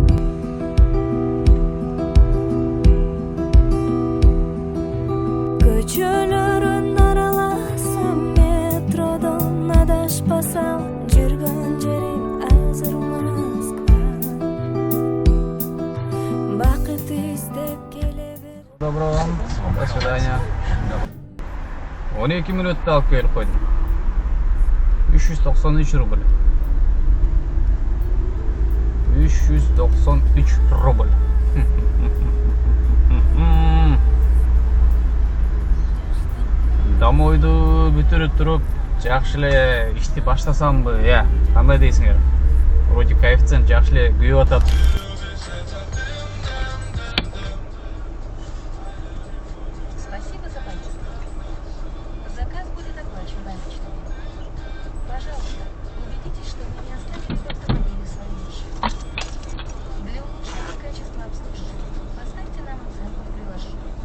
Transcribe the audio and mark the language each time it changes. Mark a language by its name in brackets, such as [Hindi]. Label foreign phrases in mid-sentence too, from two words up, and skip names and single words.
[Kyrgyz] Көчөлөрүн араласам, метродон адашпасам, жүргөн жерим азыр Москва. Бакыт издеп келе бер. [Russian] Доброго вам. До свидания. [Kyrgyz] 12 мүнөттө алып келип койдум. 393 рубль. 393 рубль. Домойду бүтүрүп туруп, жакшы эле ишти баштасамбы, кандай дейсиңер? [Russian] Вроде коэффициент [Kyrgyz] жакшы эле күйүп атат. [Russian] Спасибо за поездку. Заказ будет оплачен наличными. Пожалуйста, убедитесь, что вы не оставили в автомобиле свои вещи. Для улучшения качества обслуживания поставьте нам оценку в приложении.